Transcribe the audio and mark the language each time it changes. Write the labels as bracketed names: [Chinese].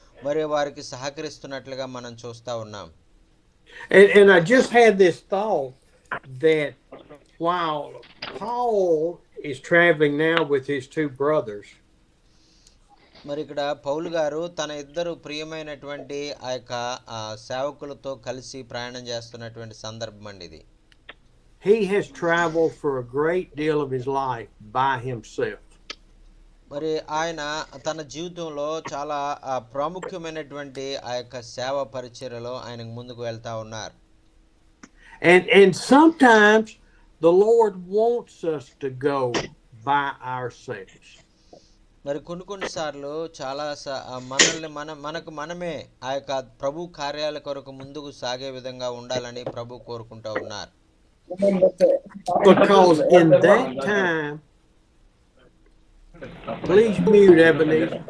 [Telugu] మరి వారికి సహకరిస్తున్నట్లుగా మనం చూస్తా ఉన్నాం. [English] And I just had this thought that while Paul is traveling now with his two brothers, [Telugu] మరి ఇక్కడ పౌలు గారు తన ఇద్దరు ప్రియమైనటువంటి ఆ యొక్క సేవకులతో కలిసి ప్రయాణం చేస్తున్నటువంటి సందర్భం అండి ఇది. [English] he has traveled for a great deal of his life by himself. [Telugu] మరి ఆయన తన జీవితంలో చాలా ప్రాముఖ్యమైనటువంటి ఆ యొక్క సేవ పరిచర్యలో ఆయనకు ముందుకు వెళ్తా ఉన్నారు. [English] And sometimes the Lord wants us to go by ourselves. [Telugu] మరి కొన్నిసార్లు చాలా మనల్ని మనకు మనమే ఆ యొక్క ప్రభు కార్యాల కొరకు ముందుకు సాగే విధంగా ఉండాలని ప్రభు కోరుకుంటూ ఉన్నారు. [English] Because in that time, please mute Ebony.